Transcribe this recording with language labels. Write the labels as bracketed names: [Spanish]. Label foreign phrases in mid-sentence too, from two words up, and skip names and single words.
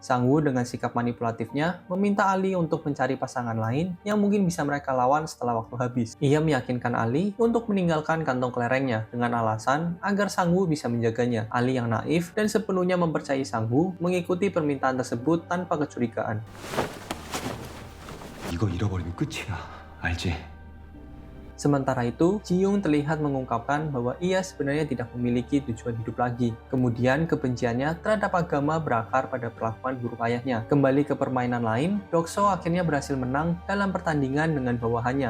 [Indonesian] Sang-woo dengan sikap manipulatifnya meminta Ali untuk mencari pasangan lain yang mungkin bisa mereka lawan setelah waktu habis. Ia meyakinkan Ali untuk meninggalkan kantong kelerengnya dengan alasan agar Sang-woo bisa menjaganya. Ali yang naif dan sepenuhnya mempercayai Sang-woo mengikuti permintaan tersebut tanpa kecurigaan. [Korean] 이거 잃어버리면 끝이야. 알지? [Indonesian] Sementara itu, Ji-young terlihat mengungkapkan bahwa ia sebenarnya tidak memiliki tujuan hidup lagi. Kemudian, kebenciannya terhadap agama berakar pada perlakuan buruk ayahnya. Kembali ke permainan lain, Dokso akhirnya berhasil menang dalam pertandingan dengan bawahannya.